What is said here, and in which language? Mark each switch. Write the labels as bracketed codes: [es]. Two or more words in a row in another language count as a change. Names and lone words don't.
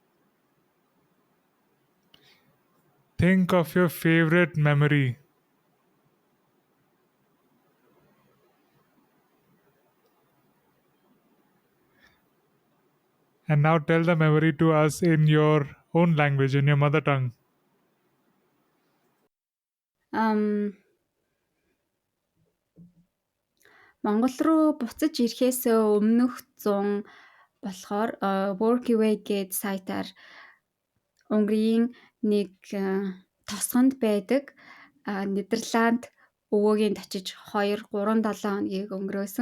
[en] Think of your favorite memory and now tell the memory to us in your own language, in your mother tongue. [mn] Монгол руу буцаж ирэхээс өмнөх 100 болохоор Workaway гээд сайтаар Унгарын нэг тосгонд байдаг Нидерланд өвөөгийн очиж 2 3 7 хоногийг өнгөрөөсөн.